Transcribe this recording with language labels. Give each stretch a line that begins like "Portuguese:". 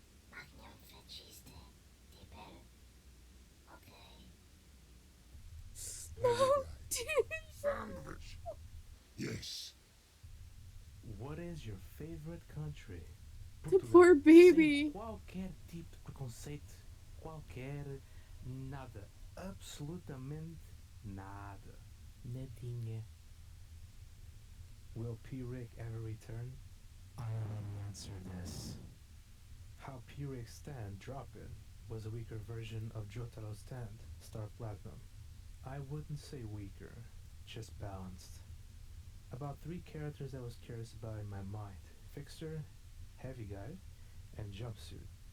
English: Magnum feciste. Tiber. Okay. No, sandwich. Yes. What is your favorite country? The poor baby.
Portuguese: Sem qualquer tipo de preconceito, qualquer nada, absolutamente nada, nadinha.
English: Will P-Rick ever return? I already answered this. How P-Rick's stand, Drop-In, was a weaker version of Jotaro's stand, Star Platinum. I wouldn't say weaker, just balanced. About 3 characters I was curious about in my mind: Fixer, Heavy Guy, and Jumpsuit.